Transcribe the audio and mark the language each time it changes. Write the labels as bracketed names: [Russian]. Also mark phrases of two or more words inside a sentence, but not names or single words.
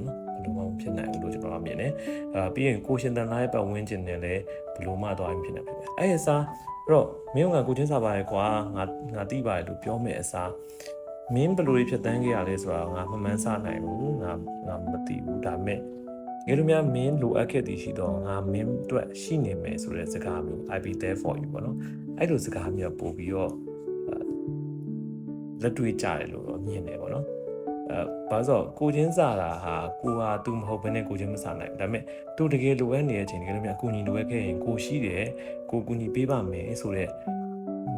[Burmese] နော်ဘယ်လိုမှမဖြစ်နိုင်ဘူးလို့ကျွန်တော်မြင်တယ်ပြီးရင်ကိုရှင်တန်လာရဲ့ပတ်ဝန်းကျင်နဲ့လည်းဘယ်လိုမှတော့မဖြစ်နိုင်ဘူးအဲ့အစားအဲ့တော့မင်းကကိုချင်းစာပါရဲ့ကွာငါသိပါတယ်လို့ပြောမယ်အစားမင်းဘယ်လိုတွေဖြစ်တန်းခဲ့ရလဲဆိုတာငါမမှန်းဆနိုင်ဘူးငါမသိဘူးဒါပေမဲ့ငယ်လိုများမင်းလိုအပ်ခဲ့သည်ရှိတော့ငါမင်းအတွက်ရှိနေမယ်ဆိုတဲ့စကားမျိုး [English] I be there for you [Burmese] ပေါ့နော်အဲ့လိုစကားမျိုးပို့ပြီးတော့ လက်တွေ့ကြတယ်လို့တော့မြင်တယ်ပေါ့နော်ဘာလို့ကိုချင်းစာတာဟာကိုဟာသူမဟုတ်ဘဲနဲ့ကိုချင်းမစာနိုင်ဘူးဒါပေမဲ့သူတကယ်လိုအပ်နေတဲ့အချိန်တကယ်လို့များကိုညီလိုအပ်ခဲ့ရင်ကိုရှိတယ်ကိုကူညီပေးပါမယ်ဆိုတော့မ